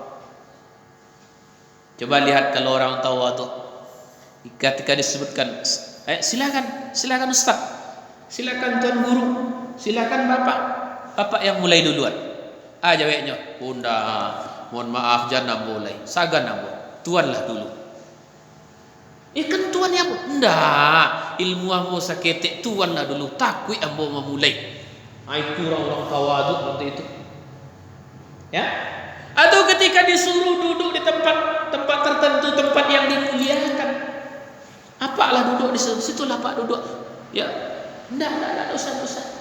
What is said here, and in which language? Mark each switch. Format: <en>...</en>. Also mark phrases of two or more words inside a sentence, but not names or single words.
<id>Coba lihat kalau orang tawadhu, ketika disebutkan, silakan Ustaz, silakan Tuan Guru, silakan Bapak yang mulai duluan. Jawabnya, Bunda, mohon maaf jangan mulai,</id> <min>sagan ambo, Tuanlah dulu. Kan Tuan yang ndak, ilmu ambo saketek, Tuanlah dulu, takui ambo memulai.</min> <id>Itu orang-orang tawadhu seperti itu. Ya? Atau ketika disuruh duduk di tempat tertentu, tempat yang dimuliakan, apalah duduk di situ lah Pak duduk. Ya, enggak dosa.</id>